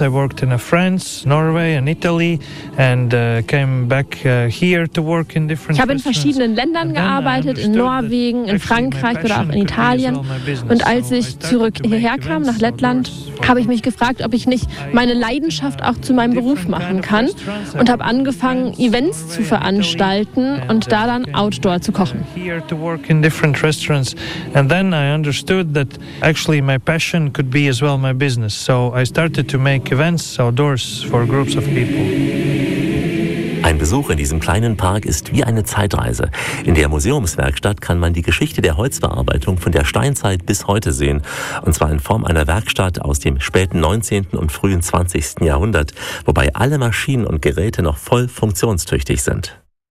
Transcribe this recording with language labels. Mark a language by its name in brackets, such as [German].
[English] I worked in a France, Norway and Italy and came back here to work in different restaurants. [German] Ich habe in verschiedenen Ländern gearbeitet, in Norwegen, in Frankreich oder auch in Italien. Und als ich zurück hierher kam, nach Lettland, habe ich mich gefragt, ob ich nicht meine Leidenschaft auch zu meinem Beruf machen kann und habe angefangen, Events zu veranstalten und da dann outdoor zu kochen. [English] Here to work in different restaurants and then I understood that actually my passion could be as well my business, so I started to make events outdoors for groups of people. [German] Ein Besuch in diesem kleinen Park ist wie eine Zeitreise. In der Museumswerkstatt kann man die Geschichte der Holzverarbeitung von der Steinzeit bis heute sehen. Und zwar in Form einer Werkstatt aus dem späten 19. und frühen 20. Jahrhundert, wobei alle Maschinen und Geräte noch voll funktionstüchtig sind.